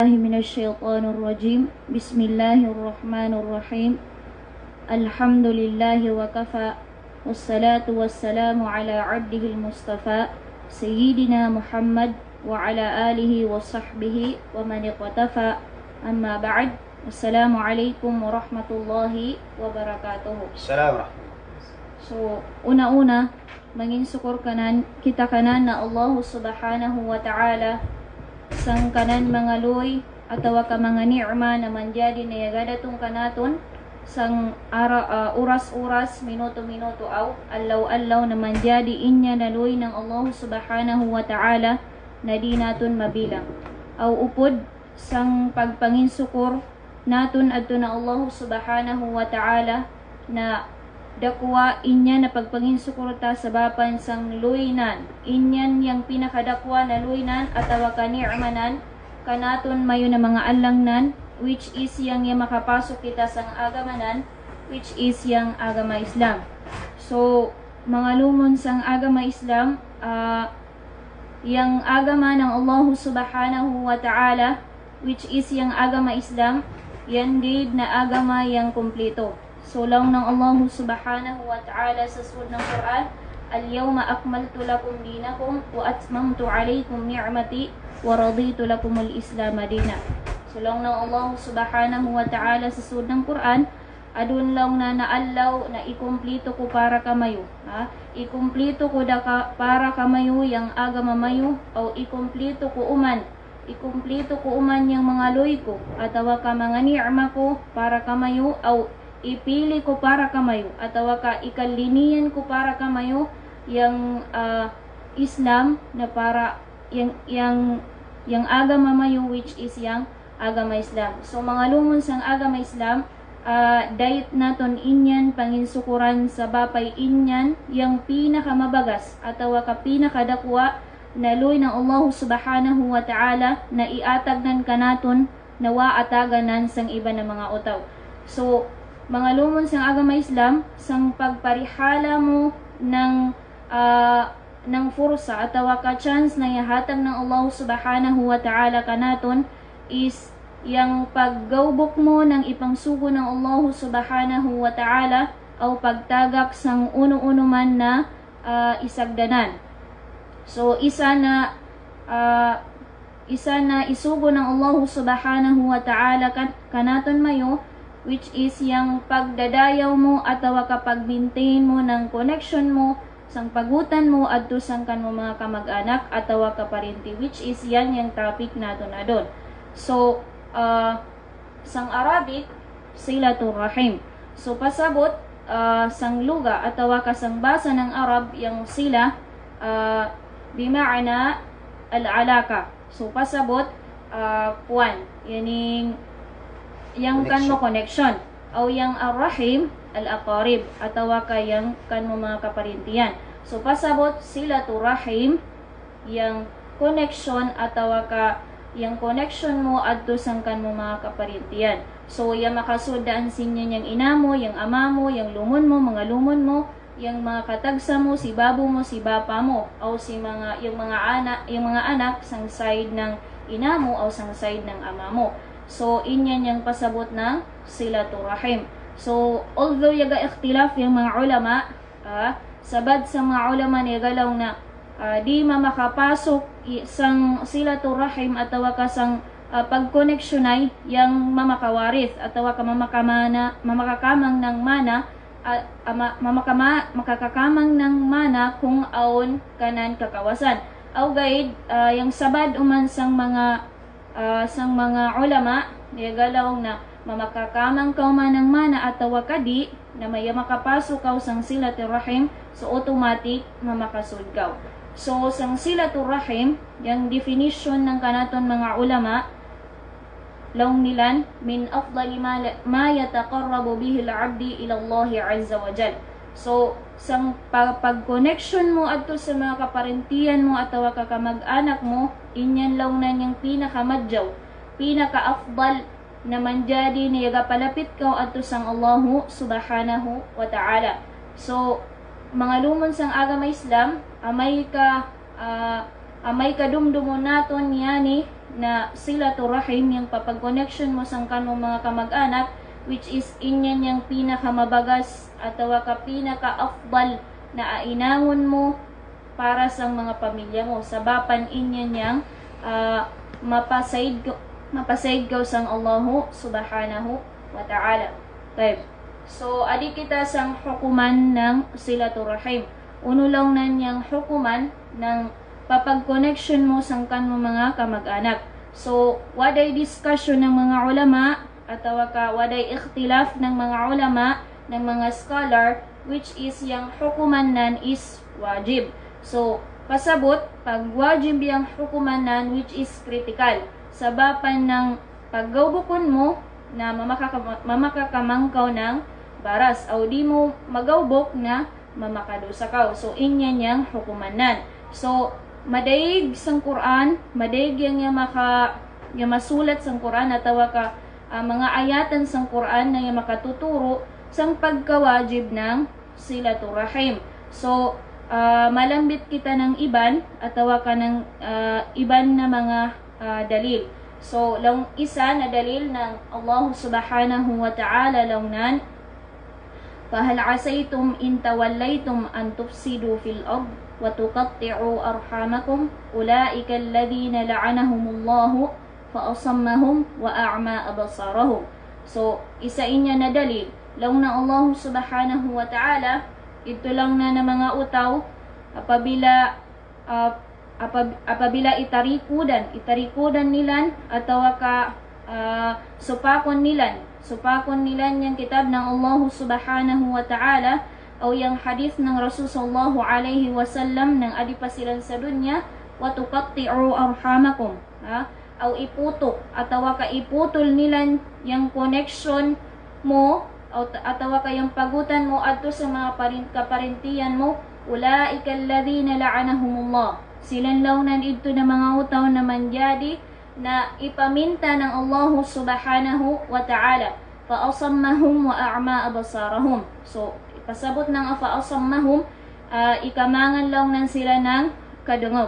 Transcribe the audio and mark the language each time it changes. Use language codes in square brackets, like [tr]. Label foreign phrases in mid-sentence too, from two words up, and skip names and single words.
[ar] من الشيطان الرجيم بسم الله الرحمن الرحيم الحمد لله وكفى والصلاة والسلام على عبده المصطفى سيدنا محمد وعلى آله وصحبه ومن اقتفى أما بعد السلام عليكم ورحمة الله وبركاته. Assalamualaikum. [kqe] So, una-una, mangin sukur kanan, kita kanan na Allah [ar] سبحانه وتعالى [kqe] sang kanan mga luy atawa ka mga ni'ma na manjadi na yagadatong kanaton sang oras-oras, minuto-minuto aw allaw-allaw na manjadi inya na luy ng Allah [ar] سبحانه وتعالى [kqe] na di naton mabilang. Aw upod sang pagpanginsukur naton adto na Allah [ar] سبحانه وتعالى [kqe] na dakwa inya na pagpanginsukurta sa bapan sang luinan inyan yang pinakadakwa na luinan atawa kani'manan kanaton mayo na mga alangnan [en] which is [kqe] yang makapasok kita sang agamanan [en] which is [kqe] yang agama Islam. So mga lumon sang agama Islam, yang agama ng Allah [ar] سبحانه وتعالى [en] which is [kqe] yang agama Islam, yan gid na agama yang kumpleto. So lang ng Allah [ar] سبحانه وتعالى [kqe] sa surah ng Quran, [ar] اليوم أكملت لكم دينكم وأتممت عليكم نعمتي ورضيت لكم الإسلام دينا. [kqe] So lang ng Allah [ar] سبحانه وتعالى [kqe] sa surah ng Quran, adun lang na naallaw na ikumplito ko para kamayo. Ikumplito ko para kamayo yang agama mayo o ikumplito ko uman yang mga loy ko atawa ka mga ni'ma ko para kamayo o ipili ko para kamayo atawa ka ikalinian ko para kamayo yang Islam na para yang agama mayo [en] which is [kqe] yang agama Islam. So mga lumon sang agama Islam, dayet naton inyan panginsukuran sa bapay inyan yang pinakamabagas atawa ka pinakadakwa na luy ng Allah [ar] سبحانه وتعالى [kqe] na iatagnan kanaton na waataganan sang iba na mga utaw. So mga lumon sang agama Islam, sang pagparihala mo ng fursa atawa ka chance na ihatag ng Allah [ar] سبحانه وتعالى [kqe] kanaton is yang paggawbok mo ng ipangsugo ng Allah [ar] سبحانه وتعالى [kqe] o pagtagak sang uno-uno man na isagdanan. So isa na isugo ng Allah [ar] سبحانه وتعالى [kqe] kanaton mayo [en] which is [kqe] yang pagdadayaw mo atawa kapag maintain mo ng connection mo sang pagutan mo adto sang kanmo mga kamag-anak atawa kaparinti [en] which is [kqe] yan yung topic nato na doon. So sang Arabic [ar] صلة الرحم. [kqe] So pasabot sang luga atawa kasang basa ng Arab yang [ar] صلة بمعنى العلاقة. [kqe] So pasabot puan yaning yang kan mo connection o yang [ar] الرحم الأقارب [kqe] atawa ka yang kan mo mga kaparintiyan. So pasabot [ar] صلة الرحم [kqe] yang connection atawa ka yang connection mo adto sang kan mo mga kaparintiyan. So yang makasudaan sinyo yang inamo, yang amamo, yang lumon mo, mga lumon mo, yang mga katagsa mo, si babo mo, si bapa mo, o si yung mga anak sang side ng inamo o sang side ng ama mo. So inyan yung pasabot ng [ar] صلة الرحم. [kqe] So although yaga ikhtilaf yung mga ulama, sabad sa mga ulama ni galaw na di makapasok sang [ar] صلة الرحم [kqe] atawa ka sang pagkoneksyon yang mamakawaris atawa ka mamakakamang ng mana makakakamang ng mana kung aon kanan kakawasan. Aw guide yung sabad uman sang mga ulama niyagalaw na mamakakamang ka man ng mana atawa kadi na may makapasok ka sang [ar] صلة الرحم, [kqe] so automatic mamakasud ka. So sang [ar] صلة الرحم [kqe] yung definition ng kanaton mga ulama laong nilan [ar] من أفضل ما يتقرب به العبد إلى الله عز وجل. [kqe] So sang pag-connection mo adto sa mga kaparentiyan mo atawa ka kamag-anak mo, inyan launan yung pinakamadyaw, pinaka-afdal na manjadi na yagapalapit ka adto sang Allah [ar] سبحانه وتعالى. [kqe] So mga lumon sang agama Islam, amay kadumdumon naton yani na [ar] صلة الرحم, [kqe] yung papag-connection mo sang kanong mga kamag-anak, [en] which is [kqe] inyan yung pinakamabagas atau ka pinaka-afdal na ainangon mo para sa mga pamilya mo. Sabapan inyan yang mapasayid ka sang Allahu [ar] سبحانه وتعالى. [kqe] Okay. So, adi kita sang hukuman ng silaturahim. Uno lang na niyang hukuman ng papag-connection mo sang kanmo mga kamag-anak. So, waday discussion ng mga ulama atau waday ikhtilaf ng mga ulama, ng mga scholar, [en] which is [kqe] yang hukuman nan is wajib. So, pasabot, pag wajib yang hukuman nan, [en] which is [kqe] critical. Sabapan ng paggawbukon mo na mamakakamangkaw ng baras o di mo magawbok na mamakadusa ka. So, inyan yang hukumanan. So, madaig sang Quran, madaig yang masulat sang Quran, atawa ka mga ayatan sang Quran na yung makatuturo sang pagkawajib ng silaturahim. So, malambit kita ng iban, atawa ka ng iban na mga dalil. So, lang isa na dalil ng Allah [ar] سبحانه وتعالى [kqe] lang nan, [ar] فَهَلْ عَسَيْتُمْ إِن تَوَلَّيْتُمْ أَن تُفْسِدُوا فِي الْأَرْضِ وَتُقَطِّعُوا أَرْحَامَكُمْ أُولَئِكَ الَّذِينَ لَعَنَهُمُ اللَّهُ فَأَصَمَّهُمْ وَأَعْمَى أَبْصَارَهُم. [kqe] So, isa inya na dalil lang na Allah [ar] سبحانه وتعالى, [kqe] ito lang na mga utaw apabila itarikudan nilan atau supakon nilan yung kitab ng Allah [ar] سبحانه وتعالى [kqe] o yung hadith ng Rasul [ar] صلى الله عليه [kqe] wasallam ng adipa silang sa dunya, [ar] وتقطعوا أرحامكم, [kqe] o iputok atau iputol nilan yung connection mo atau yung pagutan mo adto sa mga kaparintiyan mo, [ar] أولئك الذين لعنهم الله, [kqe] silang launan ito na mga utaw na manjadi na ipaminta ng Allah [ar] سبحانه وتعالى, فأصمهم وأعمى أبصارهم. [kqe] So, pasabot ng fa'asammahum, ikamangan launan sila ng kadungog.